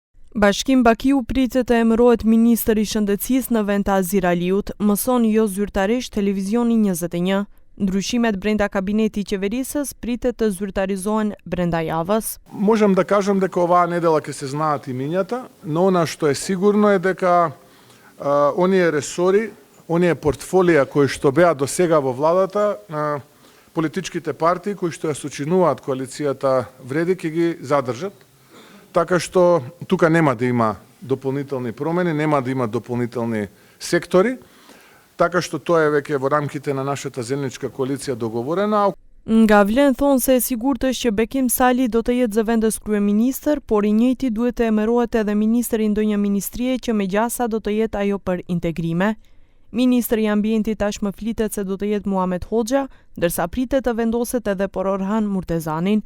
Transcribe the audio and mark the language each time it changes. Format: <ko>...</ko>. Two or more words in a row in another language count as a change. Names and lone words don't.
<sq>Bashkim Bakiu pritet të emërohet ministër I shëndetësisë në vend të Azir Aliut, mëson jo zyrtarisht televizioni 21. Ndryshimet brenda kabineti I qeverisës pritet të zyrtarizohen brenda javës.</sq> <mk>Можам да кажам дека оваа недела ќе се знаат имињата, но она што е сигурно е дека оние ресори, оние портфолија кои што беа до сега во владата, политичките партии кои што ја сочинуваат коалицијата вреди ќе ги задржат. Така што тука нема да има дополнителни промени, нема да има дополнителни сектори, така што тоа е веќе во рамките на нашата заедничка коалиција договорена.</mk> <sq>Nga vlen thonë se e sigurt është që Bekim Sali do të jetë zëvendës kryeministër, por I njëjti duhet të emërohet edhe ministër I ndonjë ministrie që megjasa do të jetë ajo për integrime. Ministri I ambientit tashmë flitet se do të jetë Muhamet Hoxha, ndërsa pritet të vendoset edhe për Orhan Murtezanin.</sq>